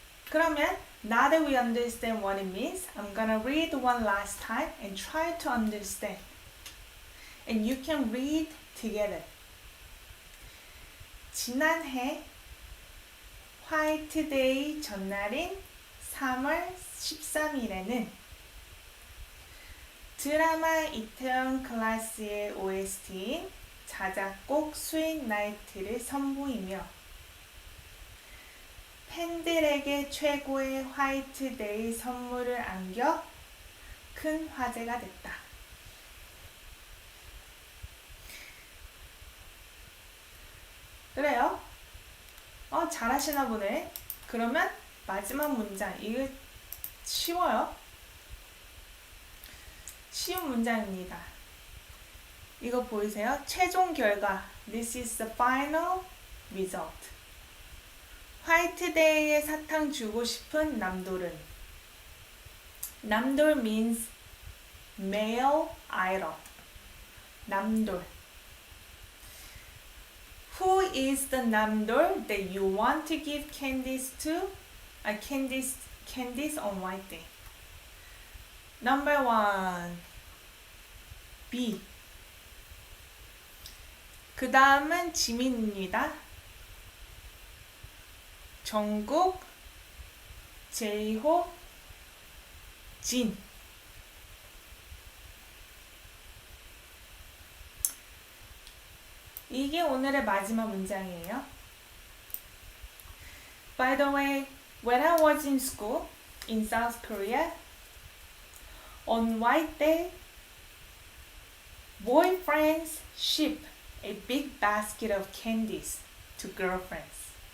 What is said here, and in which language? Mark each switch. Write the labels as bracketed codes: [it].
[en] 그러면 now that we understand what it means, I'm gonna read one last time and try to understand. And you can read together. [ko] 지난해 화이트데이 전날인 3월 13일에는 드라마 이태원 클래스의 OST인 자작곡 스윗 나이트를 선보이며 팬들에게 최고의 화이트데이 선물을 안겨 큰 화제가 됐다. 그래요? 잘하시나 보네. 그러면 마지막 문장. 이거 쉬워요. 쉬운 문장입니다. 이거 보이세요? 최종 결과. [en] This is the final result. [ko] 화이트데이에 사탕 주고 싶은 남돌은. [en] 남돌 means male idol. [ko] 남돌. [en] Who is the 남돌 that you want to give candies to? Candies on White Day. Number 1. B. [ko] 그 다음은 지민입니다. 정국, 제이홉, 진. 이게 오늘의 마지막 문장이에요. [en] By the way, when I was in school in South Korea, On White Day, boyfriends ship a big basket of candies to girlfriends.